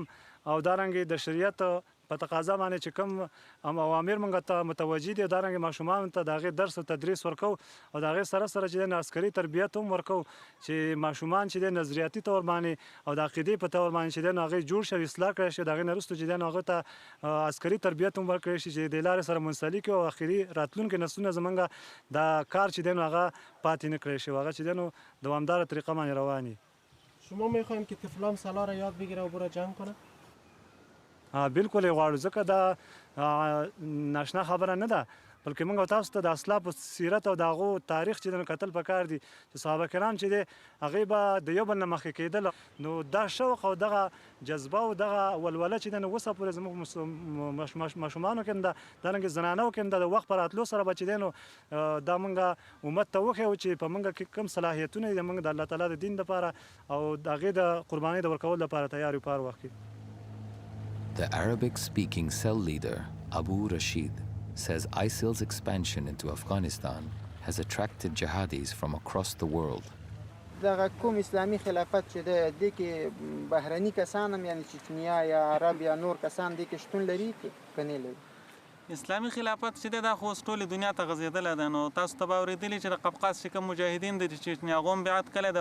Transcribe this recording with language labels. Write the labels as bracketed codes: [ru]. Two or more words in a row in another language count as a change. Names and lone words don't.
[ps] او دارنګې د شریعت په تقاضا باندې چې کوم اوامر موږ ته متوجه دي دارنګې ماشومانو ته د هغې درس او تدریس ورکو او د هغې سره سره چې دی نو عسکري تربیت هم ورکو چې ماشومان چې دی نظریاتي طور باندې او د عقیدې په طور باندې چې دی نو هغې جوړ شي او اصلاح کړی شي. د هغې نه وروسته چې دی نو هغه ته عسکري تربیت هم ورکړی شي چې د لارې سره منسلک او اخري راتلونکي نسلونه زموږ دا کار چې دی نو هغه پاتې نه کړی شي. هغه چې دی نو دوامداره طریقه باندې روان وي. [fa] شما میخوایم که طفلان سالار یاد بگیره و برای جنگ کنه؟ [ps] بالکل یې غواړو ځکه دا ناشنا خبره نه ده بلکې موږ تاسو ته د اسلافو سیرت او د هغو تاریخ چې دی نو کتل پکار دي چې صحابه کرام چې دی هغوی به د یو بل نه مخکې کېدل نو دا شوق او دغه جذبه او دغه ولوله چې دی نو اوسه پورې زموږ ماشومانو کې ده دارنګې زنانو کې ده د وخت په راتلو سره به چې دی نو دا موږ امت ته وښیو چې په موږ کې کوم صلاحیتونه دي موږ د الله تعالی د دین دپاره او د هغې د قربانۍ د ورکولو لپاره تیار یو په هر وخت کې. [en] The Arabic-speaking cell leader, Abu Rashid, says ISIL's expansion into Afghanistan has attracted jihadis from across the world. [ps] دغه کوم اسلامي خلافت چې دی دې کې بهرني کسان هم یعنې چچنیا یا عرب یا نور کسان دې کې شتون لري که نه لري؟ اسلامي خلافت چې دی دا خو اوس ټولې دنیا ته غځېدلی ده نو تاسو ته به اورېدلي چې د قفقاز چې کوم مجاهدین دي چې هغو هم بیعت کلی دی